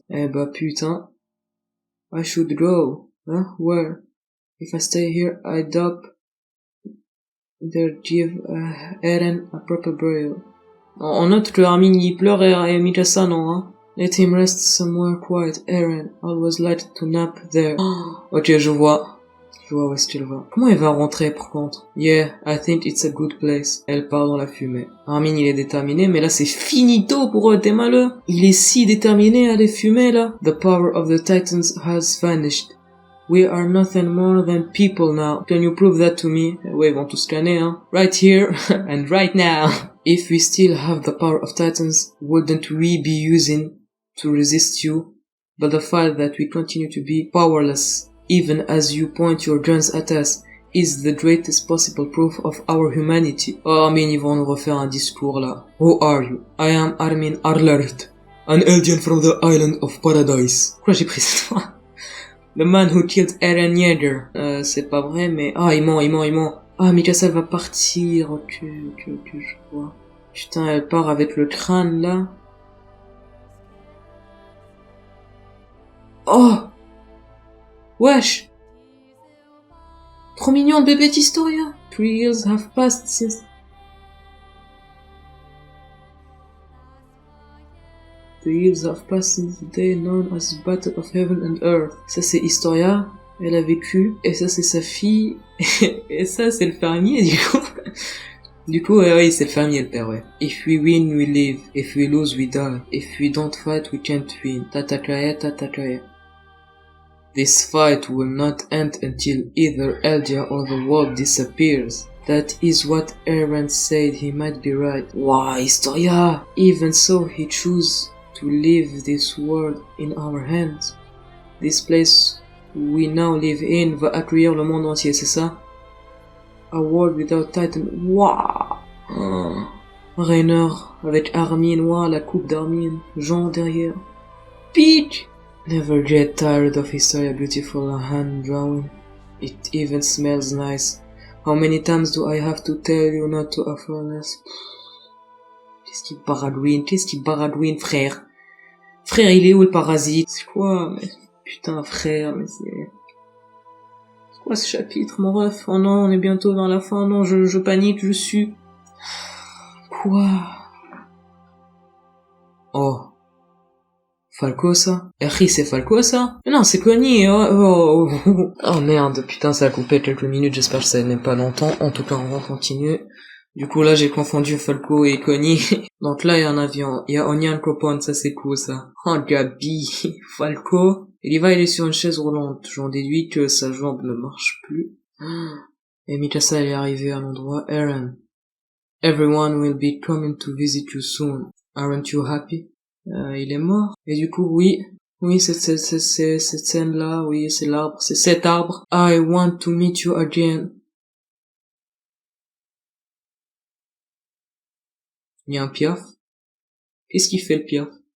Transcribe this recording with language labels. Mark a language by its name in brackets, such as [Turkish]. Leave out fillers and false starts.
[French] Eh bah putain. [English] I should go. Huh? Where? If I stay here, I doubt they'll give Eren a proper burial. [French] On note que Armin y pleure et Mikasa non, hein. [English] Let him rest somewhere quiet. Eren always liked to nap there. [French] Ok, je vois où est-ce qu'elle va. Comment elle va rentrer, par contre? [English] Yeah, I think it's a good place. [French] Elle part dans la fumée. Armin, il est déterminé, mais là, c'est finito pour eux, t'es malheureux. Il est si déterminé à les fumer, là. [English] The power of the Titans has vanished. We are nothing more than people now. Can you prove that to me? [French] Ouais, ils vont tous scanner, hein. [English] Right here, and right now. If we still have the power of Titans, wouldn't we be using to resist you? But the fact that we continue to be powerless, even as you point your guns at us, is the greatest possible proof of our humanity. [French] Oh, mais ils vont nous refaire un discours là. [English] Who are you? I am Armin Arlert, an alien from the island of paradise. [French] Pourquoi j'ai pris cette fois? [English] The man who killed Eren Yeager. [French] C'est pas vrai, mais... Ah, il ment. Ah, Mikasa va partir. Ok, je vois. Putain, elle part avec le crâne là. Oh! Wesh! Trop mignon, bébé Historia. [English] 3 years have passed since The years have passed since the day known as the Battle of Heaven and Earth. [French] Ça c'est Historia, elle a vécu, et ça c'est sa fille, et ça c'est le fermier du coup. Du coup, oui, c'est le fermier le père, ouais. [English] If we win, we live. If we lose, we die. If we don't fight, we can't win. Tatakaya, tatakaya. This fight will not end until either Eldia or the world disappears. That is what Eren said, he might be right. Wow, Historia! Even so, he chose to leave this world in our hands. This place we now live in [French] va accueillir le monde entier, c'est ça? [English] A world without Titan. Wow! [French] Rainer avec Armin, wow, la coupe d'Armin. Jean derrière. Peach! [English] Never get tired of Historia, beautiful hand drawing. It even smells nice. How many times do I have to tell you not to offer less? [French] Qu'est-ce qu'il baradouine, frère? Frère, il est où le parasite? C'est quoi, mais... Putain, frère, mais c'est... C'est quoi ce chapitre, mon ref? Oh non, on est bientôt dans la fin, non, je panique, je suis... Quoi? Oh. Falco, ça? Eri, c'est Falco, ça? Non, c'est Connie, oh merde, putain, ça a coupé quelques minutes, j'espère que ça n'est pas longtemps. En tout cas, on va continuer. Du coup, là, j'ai confondu Falco et Connie. Donc là, il y a un avion. Il y a Onion Copon, ça c'est cool, ça. Oh, Gabi. Falco. Il est sur une chaise roulante. J'en déduis que sa jambe ne marche plus. Et Mikasa, elle est arrivée à l'endroit. Eren. [English] Everyone will be coming to visit you soon. Aren't you happy? [French] Il est mort. Et du coup, oui, cette scène-là, oui, c'est l'arbre, c'est cet arbre. [English] I want to meet you again. [French] Il y a un piaf. Qu'est-ce qu'il fait, le piaf?